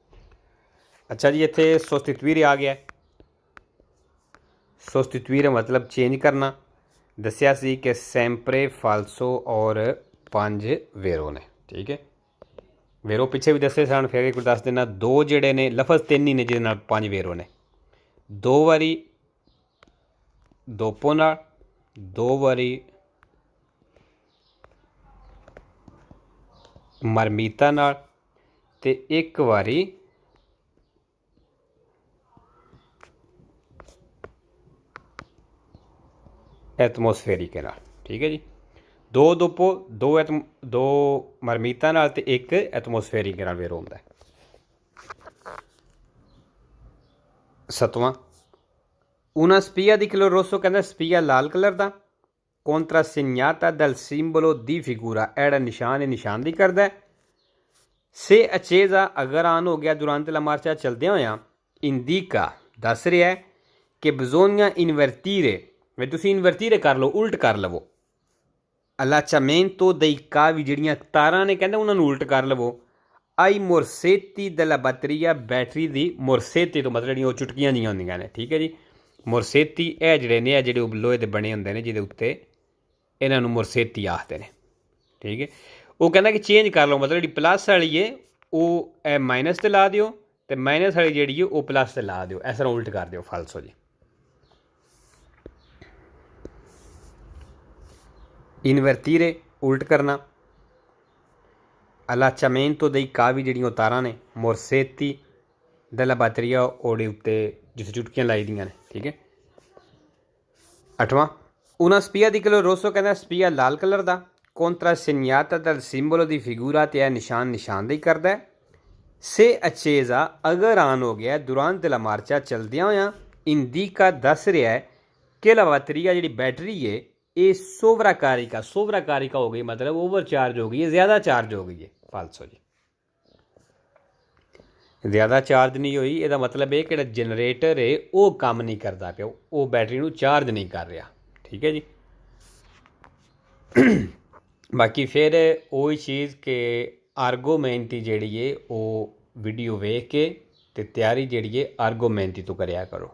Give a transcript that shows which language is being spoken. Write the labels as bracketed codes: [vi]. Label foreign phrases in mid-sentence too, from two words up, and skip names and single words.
[pa] ਅੱਛਾ ਜੀ ਇੱਥੇ sostituire ਆ ਗਿਆ। sostituire ਮਤਲਬ ਚੇਂਜ ਕਰਨਾ। ਦੱਸਿਆ ਸੀ ਕਿ [it] sempre falso [pa] ਔਰ 5 ਵੇਰੋ ਨੇ। ਠੀਕ ਹੈ ਵੇਰੋ ਪਿੱਛੇ ਭੀ ਦੱਸੇ ਸਨ ਫਿਰ ਇੱਕ ਦੱਸ ਦੇਣਾ। ਦੋ ਜੋੜੇ ਨੇ ਲਫ਼ਜ਼ 3 ਹੀ ਨੇ ਜਿਹਦੇ 5 ਵੇਰੋ ਨੇ। 2 ਵਾਰੀ ਦੋਪੋ ਨਾਲ 2 ਵਾਰੀ ਮਰਮੀਤਾ ਨਾਲ ਤੇ 1 ਵਾਰੀ ਐਟਮੋਸਫੇਰਿਕ ਨਾਲ। ਠੀਕ ਹੈ ਜੀ 2 ਦੋਪੋ 2 ਮਰਮੀਤਾ ਨਾਲ ਤੇ 1 ਐਟਮੋਸਫੇਰਿਕ ਨਾਲ ਵੇਰੋ ਹੁੰਦਾ ਹੈ। 7ਵਾਂ [it] una spia di color rosso [pa] ਕਹਿਤਾ spia ਲਾਲ ਕਲਰ ਦਾ [it] contrassegnata dal simbolo di figura [pa] ਐੜਾ ਨਿਸ਼ਾਨਦੇਹੀ ਕਰਦਾ ਹੈ। [it] se accesa [pa] ਅਗਰ ਆਨ ਹੋ ਗਿਆ [it] durante la marcia [pa] ਚਲਦੇ ਹੋਇਆ indica ਦੱਸ ਰਿਹਾ ਹੈ ਕਿ [it] bisogna invertire [pa] ਵੇ ਤੁਸੀਂ invertire ਕਰ ਲੋ ਉਲਟ ਕਰ ਲਵੋ [it] allacciamento dei cavi [pa] ਜਿਹੜੀਆਂ ਤਾਰਾਂ ਨੇ ਕਹਿੰਦੇ ਉਹਨਾਂ ਨੂੰ ਉਲਟ ਕਰ ਲਵੋ ਆਈ [it] morsetti della batteria [pa] ਬੈਟਰੀ ਦੀ morsetti ਤੋਂ ਮਤਲਬ ਜਿਹੜੀਆਂ ਉਹ ਚੁਟਕੀਆਂ ਜੀਆਂ ਹੁੰਦੀਆਂ ਨੇ। ਠੀਕ ਹੈ ਜੀ morsetti ਇਹ ਜਿਹੜੇ ਨੇ ਇਹ ਜਿਹੜੇ ਲੋਹੇ ਦੇ ਬਣੇ ਹੁੰਦੇ ਨੇ ਜਿਹਦੇ ਉੱਤੇ ਇਹਨਾਂ ਨੂੰ morsetti ਆਖਦੇ ਨੇ। ਠੀਕ ਹੈ ਉਹ ਕਹਿੰਦਾ ਕਿ ਚੇਂਜ ਕਰ ਲਓ ਮਤਲਬ ਜਿਹੜੀ ਪਲੱਸ ਵਾਲੀ ਹੈ ਉਹ ਇਹ ਮਾਈਨਸ ਤੇ ਲਾ ਦਿਓ ਤੇ ਮਾਈਨਸ ਵਾਲੀ ਜਿਹੜੀ ਹੈ ਉਹ ਪਲੱਸ ਤੇ ਲਾ ਦਿਓ। ਇਸ ਤਰ੍ਹਾਂ ਉਲਟ ਕਰ ਦਿਓ ਫਾਲਸੋ ਜੀ। ਇਨਵਰਟੀਰੇ ਉਲਟ ਕਰਨਾ। [it] allacciamento dei cavi [pa] ਜਿਹੜੀਆਂ ਤਾਰਾਂ ਨੇ [it] morsetti della batteria [pa] ਉਹਦੇ ਉੱਤੇ ਜਿਸ ਚੁਟਕੀਆਂ ਲਾਈ ਦੀਆਂ ਨੇ। ਠੀਕ ਹੈ 8ਵਾਂ [it] una spia di color rosso [pa] ਕਹਿੰਦਾ spia ਲਾਲ ਕਲਰ ਦਾ [it] contrassegnata dal simbolo di figura [pa] ਤੇ ਇਹ ਨਿਸ਼ਾਨਦੇਹੀ ਕਰਦਾ ਹੈ। [it] se accesa [pa] ਅਗਰ ਆਨ ਹੋ ਗਿਆ [it] durante la marcia [pa] ਚਲਦਿਆਂ ਹੋਇਆਂ indica ਦੱਸ ਰਿਹਾ ਹੈ ਕਿ [it] la batteria [hi] ਜਿਹੜੀ बैटरी है ये सोवराकारिका हो गई मतलब [en] over charge [hi] हो गई है ज़्यादा चार्ज हो गई है फालसो जी। ज़्यादा चार्ज नहीं हुई इसका मतलब है कि जनरेटर है वो काम नहीं करता पिया वो बैटरी को चार्ज नहीं कर रहा। [pa] ਠੀਕ ਹੈ ਜੀ ਬਾਕੀ ਫਿਰ ਵਹੀ ਚੀਜ਼ ਕਿ ਆਰਗੋਮੈਂਟੀ ਜੀ ਹੈ ਵੋ ਵੀਡੀਓ ਵੇਖ ਕੇ ਤੇ ਤਿਆਰੀ ਜੀ ਹੈ ਆਰਗੋਮੈਂਟੀ ਤੋ ਕਰਿਆ ਕਰੋ।